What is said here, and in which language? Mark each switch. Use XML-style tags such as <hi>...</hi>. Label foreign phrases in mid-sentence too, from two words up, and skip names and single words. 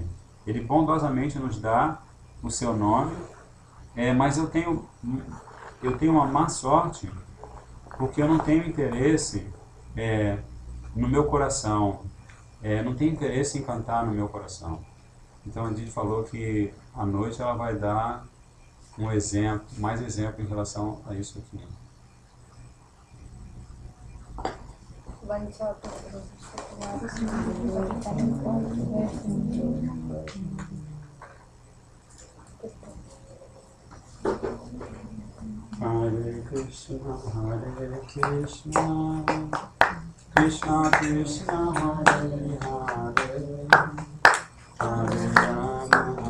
<pt>Ele bondosamente nos dá o seu nome, mas eu tenho uma má sorte, porque eu não tenho interesse no meu coração, não tenho interesse em cantar no meu coração. Então a gente falou que à noite ela vai dar um exemplo, mais exemplo em relação a isso aqui.</pt> <sa>हरे कृष्ण, कृष्ण कृष्ण, हरे हरे, हरे राम,</sa>